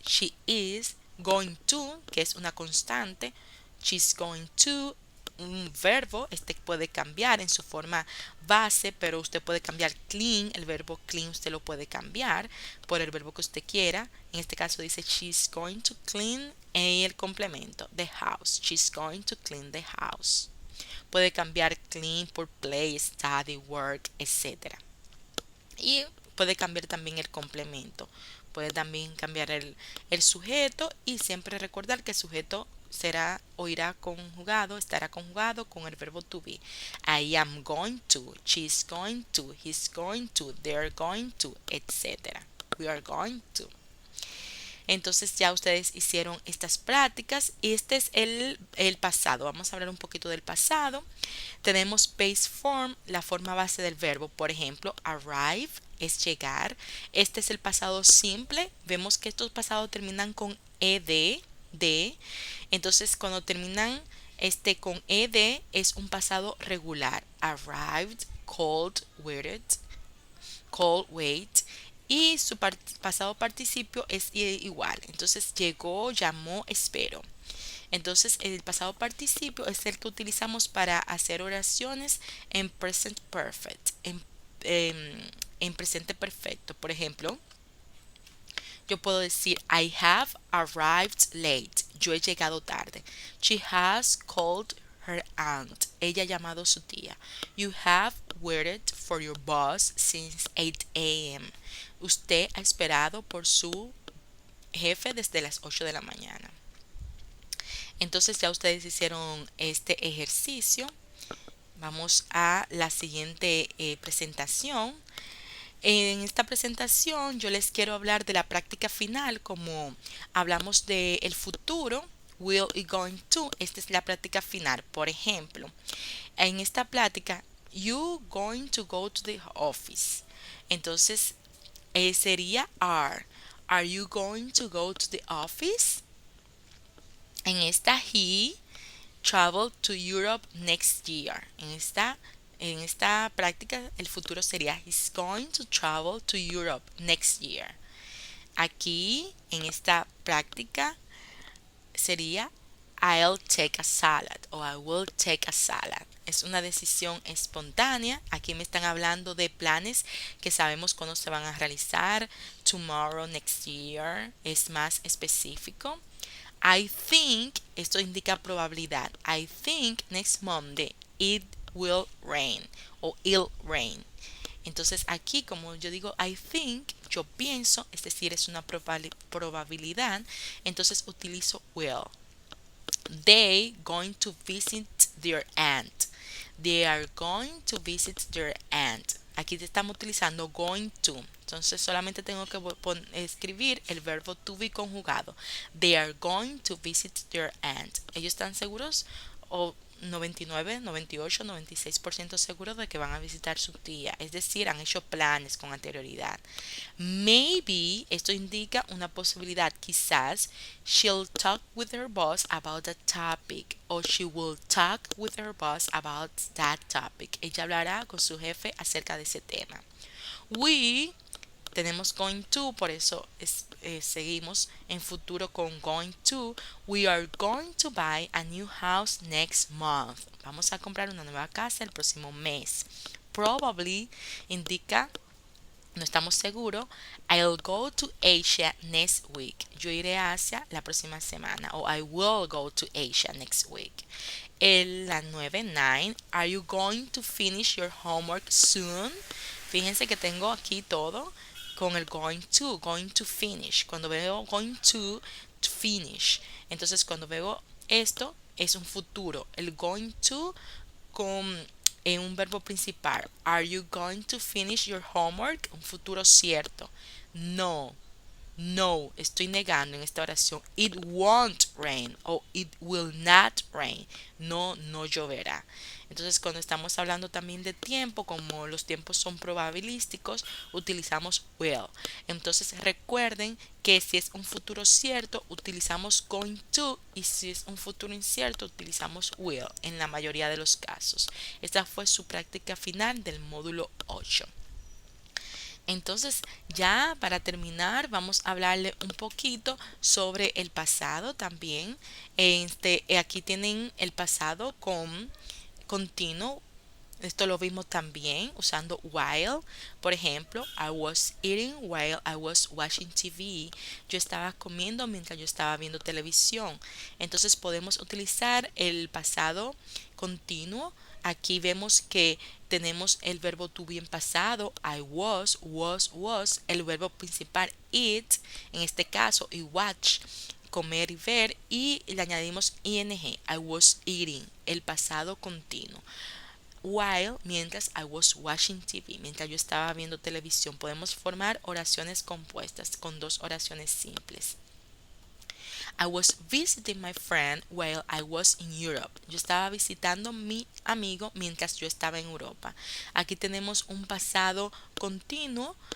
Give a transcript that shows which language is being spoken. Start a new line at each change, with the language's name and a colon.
English: She is going to,
Spanish: que es una constante.
English: She's going to,
Spanish: un verbo, puede cambiar en su forma base, pero usted puede cambiar clean, el verbo clean usted lo puede cambiar por el verbo que usted quiera. En este caso dice
English: she's going to clean
Spanish: y el complemento,
English: the house. She's going to clean the house.
Spanish: Puede cambiar clean por play, study, work, etc. Y puede cambiar también el complemento. Puede también cambiar el sujeto y siempre recordar que el sujeto será o irá conjugado, estará conjugado con el verbo to be.
English: I am going to, she's going to, he's going to, they're going to, etc. We are going to.
Spanish: Entonces ya ustedes hicieron estas prácticas y este es el pasado. Vamos a hablar un poquito del pasado. Tenemos base form, la forma base del verbo. Por ejemplo, arrive es llegar. Este es el pasado simple. Vemos que estos pasados terminan con ed, de. Entonces cuando terminan con ed es un pasado regular.
English: Arrived, called, waited, call, wait.
Spanish: Y su pasado participio es igual. Entonces llegó, llamó, espero. Entonces el pasado participio es el que utilizamos para hacer oraciones en present perfect, en presente perfecto. Por ejemplo, yo puedo decir
English: I have arrived late.
Spanish: Yo he llegado tarde.
English: She has called her aunt.
Spanish: Ella ha llamado a su tía.
English: You have waited for your boss since 8 a.m.
Spanish: Usted ha esperado por su jefe desde las 8 de la mañana. Entonces ya ustedes hicieron este ejercicio. Vamos a la siguiente presentación. En esta presentación yo les quiero hablar de la práctica final, como hablamos de el futuro, will y going to. Esta es la práctica final. Por ejemplo, en esta práctica,
English: you going to go to the office.
Spanish: Entonces sería are.
English: Are you going to go to the office?
Spanish: En esta,
English: he traveled to Europe next year.
Spanish: En esta práctica, el futuro sería
English: he's going to travel to Europe next year.
Spanish: Aquí, en esta práctica, sería
English: I'll take a salad o I will take a salad.
Spanish: Es una decisión espontánea. Aquí me están hablando de planes que sabemos cuándo se van a realizar.
English: Tomorrow, next year.
Spanish: Es más específico.
English: I think,
Spanish: esto indica probabilidad.
English: I think next Monday it will rain o it'll rain.
Spanish: Entonces aquí como yo digo
English: I think,
Spanish: yo pienso, es decir, es una probabilidad, entonces utilizo will.
English: They going to visit their aunt. They are going to visit their aunt.
Spanish: Aquí te estamos utilizando going to. Entonces solamente tengo que escribir el verbo to be conjugado.
English: They are going to visit their aunt.
Spanish: ¿Ellos están seguros? O 99, 98, 96% seguros de que van a visitar su tía. Es decir, han hecho planes con anterioridad.
English: Maybe,
Spanish: esto indica una posibilidad, quizás,
English: she'll talk with her boss about that topic. O she will talk with her boss about that topic.
Spanish: Ella hablará con su jefe acerca de ese tema. We tenemos going to, por eso seguimos en futuro con going to.
English: We are going to buy a new house next month.
Spanish: Vamos a comprar una nueva casa el próximo mes. Probably indica, no estamos seguros.
English: I'll go to Asia next week.
Spanish: Yo iré a Asia la próxima semana.
English: O I will go to Asia next week.
Spanish: La 9, 9.
English: Are you going to finish your homework soon?
Spanish: Fíjense que tengo aquí todo con el
English: going to finish.
Spanish: Cuando veo
English: going to finish.
Spanish: Entonces cuando veo esto es un futuro. El going to con un verbo principal.
English: Are you going to finish your homework?
Spanish: Un futuro cierto. No. No, estoy negando en esta oración.
English: It won't rain o it will not rain.
Spanish: No, no lloverá. Entonces, cuando estamos hablando también de tiempo, como los tiempos son probabilísticos, utilizamos will. Entonces, recuerden que si es un futuro cierto, utilizamos going to, y si es un futuro incierto, utilizamos will en la mayoría de los casos. Esta fue su práctica final del módulo 8. Entonces, ya para terminar, vamos a hablarle un poquito sobre el pasado también. Aquí tienen el pasado con continuo. Esto lo vimos también usando while. Por ejemplo,
English: I was eating while I was watching TV.
Spanish: Yo estaba comiendo mientras yo estaba viendo televisión. Entonces podemos utilizar el pasado continuo. Aquí vemos que tenemos el verbo to be en pasado.
English: I was.
Spanish: El verbo principal eat. En este caso, y watch, comer y ver. Y le añadimos ing.
English: I was eating.
Spanish: El pasado continuo. While, mientras
English: I was watching TV,
Spanish: mientras yo estaba viendo televisión, podemos formar oraciones compuestas con dos oraciones simples.
English: I was visiting my friend while I was in Europe.
Spanish: Yo estaba visitando a mi amigo mientras yo estaba en Europa. Aquí tenemos un pasado continuo.